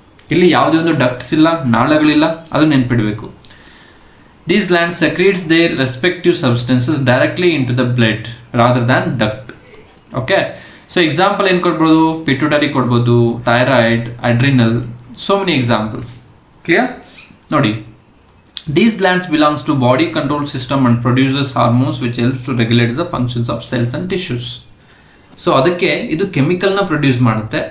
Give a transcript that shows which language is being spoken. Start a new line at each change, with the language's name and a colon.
Kannada: ಇಲ್ಲಿ ಯಾವುದೇ ಒಂದು ಡಕ್ಟ್ಸ್ ಇಲ್ಲ, ನಾಳಗಳಿಲ್ಲ, ಅದು ನೆನ್ಪಿಡಬೇಕು.
English: These glands secretes their respective substances directly into the blood rather than duct. Okay, so example
Kannada: ಏನು ಕೊಡ್ಬೋದು? ಪಿಟ್ಯುಟರಿ ಕೊಡ್ಬೋದು, thyroid, adrenal,
English: so many examples. Clear? ನೋಡಿ, these glands belongs to body control system and produces hormones which helps to regulate the functions of cells and tissues.
Kannada: So ಅದಕ್ಕೆ ಇದು ಕೆಮಿಕಲ್ನ produce ಮಾಡುತ್ತೆ.